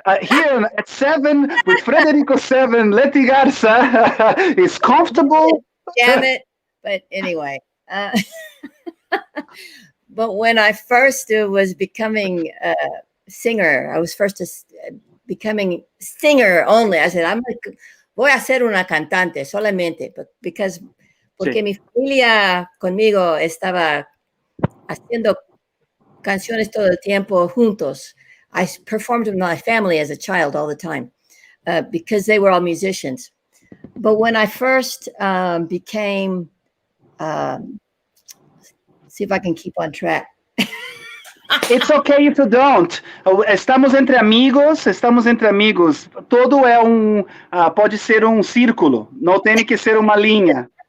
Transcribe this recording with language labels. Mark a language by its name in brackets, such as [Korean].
[English] Here at 7 with Frederico7, Leti Garza is comfortable. Damn it. But anyway, but when I first was becoming a singer, I was first becoming singer only. I said, [Spanish] voy a ser una cantante solamente, [English] but [Spanish] porque Sí. mi familia conmigo estaba haciendo canciones todo el tiempo juntos. [English] I performed with my family as a child all the time because they were all musicians. But when I first became, see if I can keep on track. It's okay if you don't. [Spanish] Estamos entre amigos, estamos entre amigos. [Portuguese] Todo é pode ser um círculo, não tem que ser uma linha.